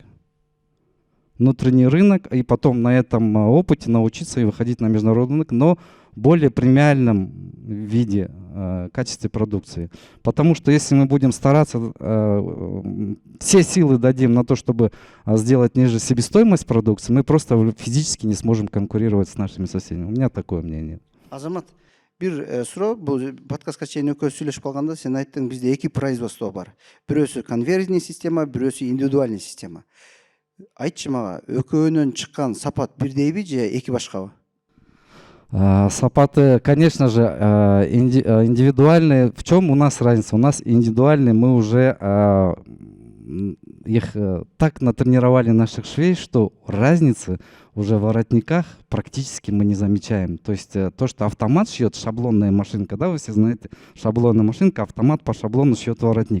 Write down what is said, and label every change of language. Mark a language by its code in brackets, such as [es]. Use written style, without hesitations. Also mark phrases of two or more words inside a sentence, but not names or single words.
[ru] Внутренний рынок, и потом на этом опыте научиться и выходить на международный рынок, но в более премиальном виде, качестве продукции. Потому что если мы будем стараться, все силы дадим на то, чтобы сделать ниже себестоимость продукции, мы просто физически не сможем конкурировать с нашими соседями. У меня такое мнение. [ky] Азамат, бир суроо, бул подкастка чейин экөөбүз сүйлөшүп калганда сен айттың бизде эки производство бар. Бирөөсү конвейерный система, бирөөсү индивидуальный система. Айтчы мага, экөөнөн чыккан сапат бирдейби же эки башкабы? Сапаты, [ru] конечно же, индивидуальные. В чем у нас разница? У нас индивидуальные, мы уже их так натренировали наших швей, что разницы уже в воротниках практически мы не замечаем. То есть то, что автомат шьет, шаблонная машинка, да, вы все знаете, шаблонная машинка, автомат по шаблону шьет воротник.